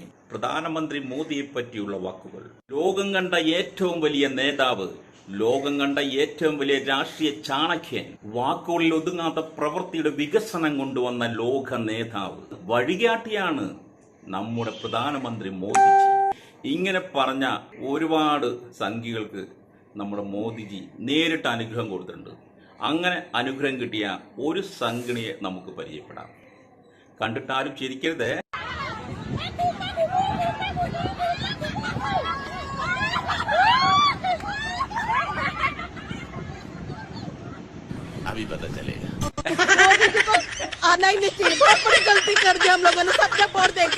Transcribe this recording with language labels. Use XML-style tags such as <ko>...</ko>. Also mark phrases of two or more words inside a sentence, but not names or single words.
<ml>പ്രധാനമന്ത്രി മോദിയെ പറ്റിയുള്ള വാക്കുകൾ. ലോകം കണ്ട ഏറ്റവും വലിയ നേതാവ്, ലോകം കണ്ട ഏറ്റവും വലിയ രാഷ്ട്രീയ ചാണക്യൻ, വാക്കുകളിൽ ഒതുങ്ങാത്ത പ്രവൃത്തിയുടെ വികസനം കൊണ്ടുവന്ന ലോക നേതാവ്, വഴികാട്ടിയാണ് നമ്മുടെ പ്രധാനമന്ത്രി മോദിജി. ഇങ്ങനെ പറഞ്ഞ ഒരുപാട് സംഘികൾക്ക് നമ്മുടെ മോദിജി നേരിട്ട് അനുഗ്രഹം കൊടുത്തിട്ടുണ്ട്. അങ്ങനെ അനുഗ്രഹം കിട്ടിയ ഒരു സംഘിണിയെ നമുക്ക് പരിചയപ്പെടാം. കണ്ടിട്ടാരും ചിരിക്കരുത്.</ml> <hi>अभी पता चलेगा। आना ही नहीं चाहिए, बहुत बड़ी गलती कर दी हम लोगों ने सबके वोट देके।</hi>